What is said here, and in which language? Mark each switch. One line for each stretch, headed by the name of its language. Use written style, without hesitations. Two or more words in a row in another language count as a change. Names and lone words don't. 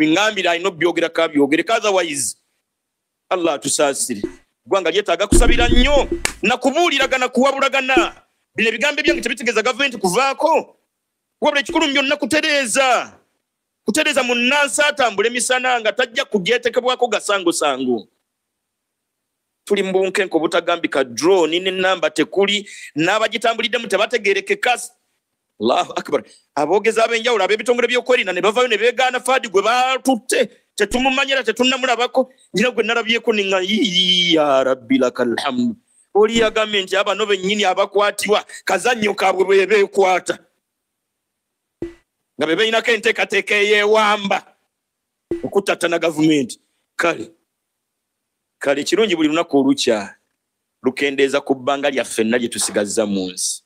Ganda: biŋŋambire alina obyogerako abyogereko otherwise Allah atusaasire ggwanga lyetaaga kusabira nnyo na kubuuliragana kuwabulagana bino ebigambo ebyange tebitegeeza gavumenti kuvaako wabula ekikulu byonna kutereeza munnansi atambula emisana nga tajja kugyetekebwako gasangosango tuli mu bunkenke obutagambika drone n'ennamba tekuli n'abagitambuliddemu tebategeerekeka
Arabic: الله أكبر.
Ganda: Abogeza abenjawulo ab'ebitongole by'okwerinda ne bavayo ne beegaana Fadi gwe baatutte tetumumanyira tetunnamulabako nnyina gwe nalabyeko ninga
Arabic: يا ربي لك الحمد.
Ganda: Oli yagambye nti abano bennyini abakwatirwa kazannyo kaabwe bwe beekwata nga be beinako enteekateeka eyeewamba okutattana gavumenti. Kale kirungi buli lunaku olukya lukendeeza ku bbanga lyaffe ffenna lye tusigazza mu nsi.